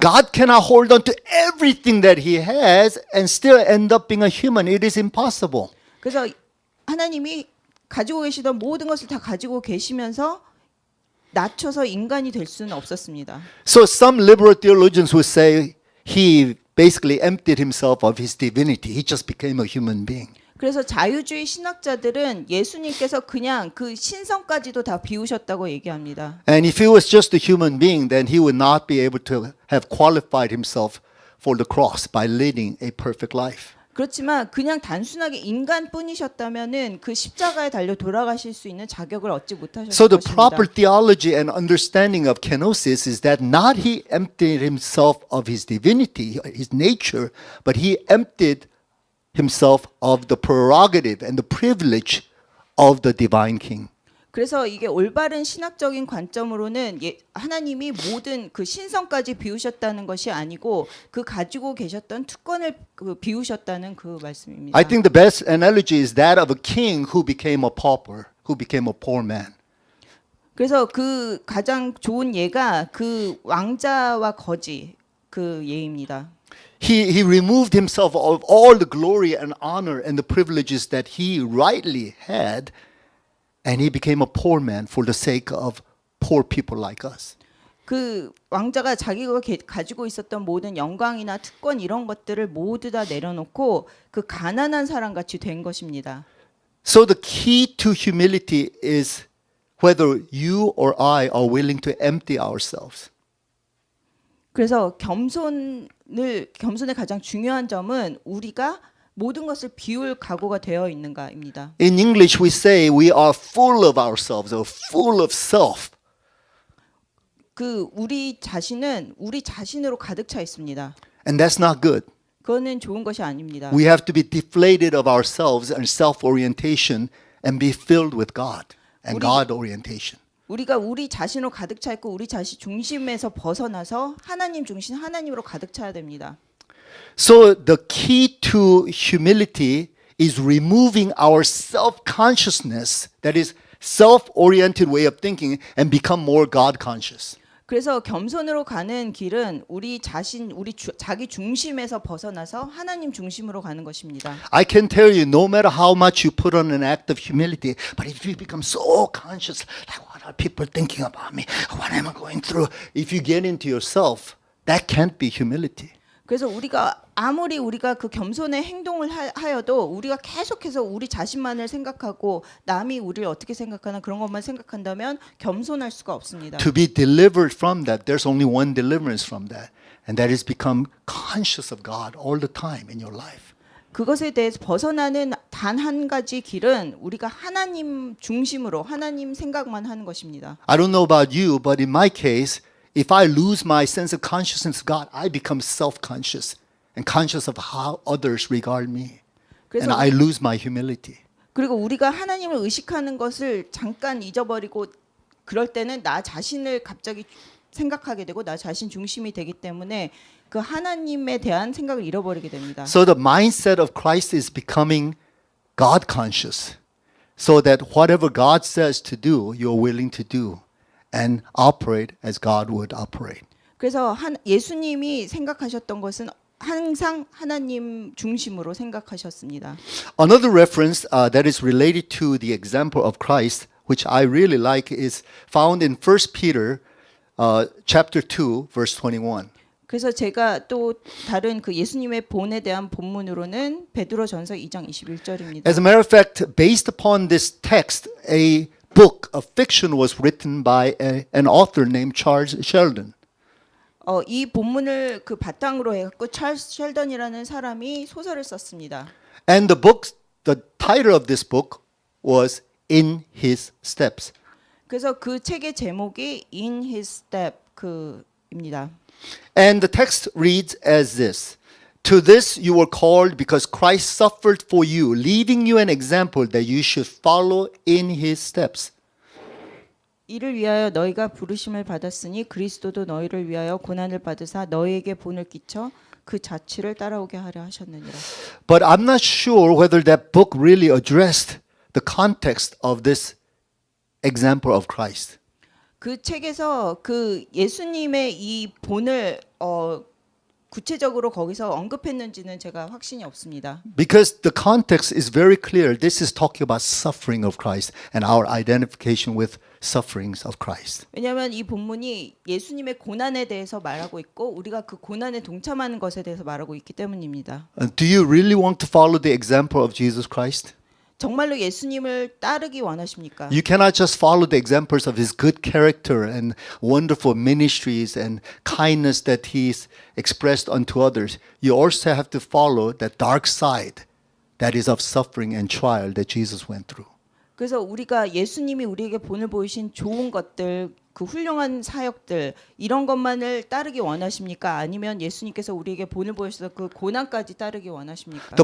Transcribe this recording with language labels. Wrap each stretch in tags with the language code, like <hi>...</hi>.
<en>God cannot hold on to everything that he has and still end up being a human. It is impossible.</en> <ko>그래서 하나님이 가지고 계시던 모든 것을 다 가지고 계시면서 낮춰서 인간이 될 수는 없었습니다.</ko> <en>So some liberal theologians would say he basically emptied himself of his divinity. He just became a human being.</en> <ko>그래서 자유주의 신학자들은 예수님께서 그냥 그 신성까지도 다 비우셨다고 얘기합니다.</ko> <en>And if he was just a human being, then he would not be able to have qualified himself for the cross by leading a perfect life.</en> <ko>그렇지만 그냥 단순하게 인간뿐이셨다면은 그 십자가에 달려 돌아가실 수 있는 자격을 얻지 못하셨을</ko> <en>So the</en> <ko>것입니다.</ko> <en>proper theology and understanding of kenosis is that not he emptied himself of his divinity, his nature, but he emptied himself of the prerogative and the privilege of the divine king.</en> <ko>그래서 이게 올바른 신학적인 관점으로는 하나님이 모든 그 신성까지 비우셨다는 것이 아니고 그 가지고 계셨던 특권을 비우셨다는 그 말씀입니다.</ko> <en>I think the best analogy is that of a king who became a pauper, who became a poor man.</en> <ko>그래서 그 가장 좋은 예가 그 왕자와 거지 그 예입니다.</ko> <en>He removed himself of all the glory and honor and the privileges that he rightly had, and he became a poor man for the sake of poor people like us.</en> <ko>그 왕자가 자기가 가지고 있었던 모든 영광이나 특권 이런 것들을 모두 다 내려놓고 그 가난한 사람 같이 된 것입니다.</ko> <en>So the key to humility is whether you or I are willing to empty ourselves.</en> <ko>그래서 겸손의 가장 중요한 점은 우리가 모든 것을 비울 각오가 되어 있는가입니다.</ko> <en>In English, we say we are full of ourselves or full of self.</en> <ko>그 우리 자신은 우리 자신으로 가득 차 있습니다.</ko> <en>And that's not good.</en> <ko>그거는 좋은 것이 아닙니다.</ko> <en>We have to be deflated of ourselves and self-orientation and be filled with God and God orientation.</en> <ko>우리가 우리 자신으로 가득 차 있고 우리 자신 중심에서 벗어나서 하나님 중심 하나님으로 가득 차야 됩니다.</ko> <en>So the key to humility is removing our self-consciousness, that is self-oriented way of thinking, and become more God-conscious.</en> <ko>그래서 겸손으로 가는 길은 우리 자신, 자기 중심에서 벗어나서 하나님 중심으로 가는 것입니다.</ko> <en>I can tell you, no matter how much you put on an act of humility, but if you become so conscious, like what are people thinking about me? What am I going through? If you get into yourself, that can't be humility.</en> <ko>그래서 아무리 우리가 그 겸손의 행동을 하여도 우리가 계속해서 우리 자신만을 생각하고 남이 우리를 어떻게 생각하나 그런 것만 생각한다면 겸손할 수가 없습니다.</ko> <en>To be delivered from that, there's only one deliverance from that, and that is become conscious of God all the time in your life.</en> <ko>그것에 대해서 벗어나는 단 한 가지 길은 우리가 하나님 중심으로 하나님 생각만 하는 것입니다.</ko> <en>I don't know about you, but in my case, if I lose my sense of consciousness of God, I become self-conscious and conscious of how others regard me. And</en> <ko>그래서</ko> <en>I lose my humility.</en> <ko>그리고 우리가 하나님을 의식하는 것을 잠깐 잊어버리고 그럴 때는 나 자신을 갑자기 생각하게 되고 나 자신 중심이 되기 때문에 그 하나님에 대한 생각을 잃어버리게 됩니다.</ko> <en>So the mindset of Christ is becoming God conscious, so that whatever God says to do, you're willing to do and operate as God would operate.</en> <ko>그래서 예수님이 생각하셨던 것은 항상 하나님 중심으로 생각하셨습니다.</ko> <en>Another reference that is related to the example of Christ, which I really like, is found in 1 Peter chapter 2, verse 21.</en> <ko>그래서 제가 또 다른 그 예수님의 본에 대한 본문으로는 베드로전서 2장 21절입니다.</ko> <en>As a matter of fact, based upon this text, a book of fiction was written by an author named Charles Sheldon.</en> <ko>이 본문을 그 바탕으로 해갖고 찰스 셸던이라는 사람이 소설을 썼습니다.</ko> <en>And the title of this book was In His Steps.</en> <ko>그래서 그 책의 제목이 In His Step 입니다.</ko> <en>And the text reads as this. To this you were called because Christ suffered for you, leaving you an example that you should follow in His steps.</en> <ko>이를 위하여 너희가 부르심을 받았으니 그리스도도 너희를 위하여 고난을 받으사 너희에게 본을 끼쳐 그 자취를 따라오게 하려 하셨느니라.</ko> <en>But I'm not sure whether that book really addressed the context of this example of Christ.</en> <ko>그 책에서 그 예수님의 이 본을 구체적으로 거기서 언급했는지는 제가 확신이 없습니다.</ko> <en>Because the context is very clear. This is talking about suffering of Christ and our identification with sufferings of Christ.</en> <ko>왜냐하면 이 본문이 예수님의 고난에 대해서 말하고 있고 우리가 그 고난에 동참하는 것에 대해서 말하고 있기 때문입니다.</ko> <en>Do you really want to follow the example of Jesus Christ?</en> <ko>정말로 예수님을 따르기 원하십니까?</ko> <en>You cannot just follow the examples of his good character and wonderful ministries and kindness that he's expressed unto others. You also have to follow that dark side that is of suffering and trial that Jesus went through.</en> <ko>그래서 우리가 예수님이 우리에게 본을 보이신 좋은 것들, 그 훌륭한 사역들 이런 것만을 따르기 원하십니까? 아니면 예수님께서 우리에게 본을 보여주셔서 그 고난까지 따르기 원하십니까?</ko>